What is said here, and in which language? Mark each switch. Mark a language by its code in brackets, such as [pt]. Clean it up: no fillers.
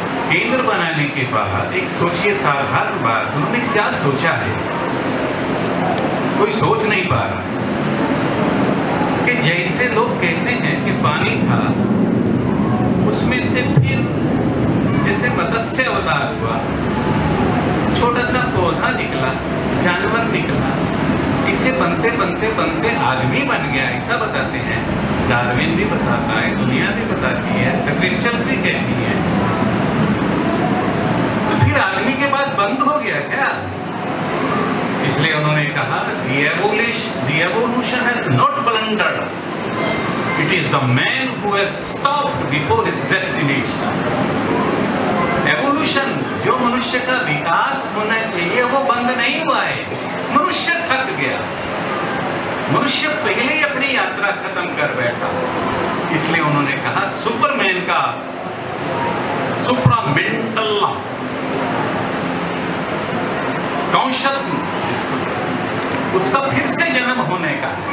[hi] केंद्र बनाने के बाद एक सोचिए साधारण बात, उन्होंने क्या सोचा है, कोई सोच नहीं पा रहा कि जैसे लोग कहते हैं कि पानी था, उसमें से फिर जैसे मत्स्य अवतार हुआ, छोटा सा पौधा निकला, जानवर निकला, इसे बनते बनते बनते आदमी बन गया, ऐसा बताते हैं। डार्विन भी बताता है, दुनिया भी बताती है, स्क्रिप्चर भी कहती है। तो फिर आदमी के बाद बंद हो गया क्या? इसलिए उन्होंने कहा, [en] the evolution has not blundered. It is the man who has stopped before his destination. [hi] Evolution, जो मनुष्य का विकास होना चाहिए वो बंद नहीं हुआ है। मनुष्य थक गया, मनुष्य पहले ही अपनी यात्रा खत्म कर बैठा। इसलिए उन्होंने कहा सुपरमैन का, सुप्रामेंटल कॉन्शियसनेस, उसका फिर से जन्म होने का।